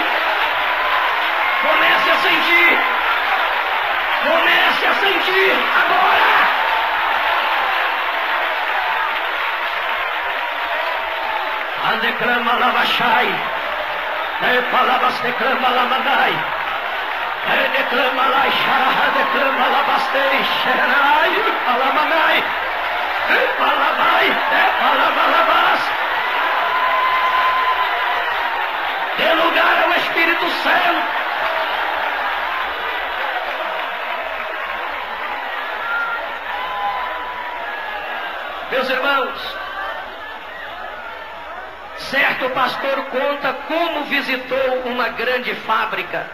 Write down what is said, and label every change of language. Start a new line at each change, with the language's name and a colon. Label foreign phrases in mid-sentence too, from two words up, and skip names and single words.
Portuguese: Comece a sentir. Comece a sentir agora. Andeclama lavachai. Palavras declama lamanai. Declama laixara, declama lavastei. Xerai, alamanai. Palavai, palavas. Dê lugar ao Espírito Santo. Meus irmãos, certo pastor conta como visitou uma grande fábrica.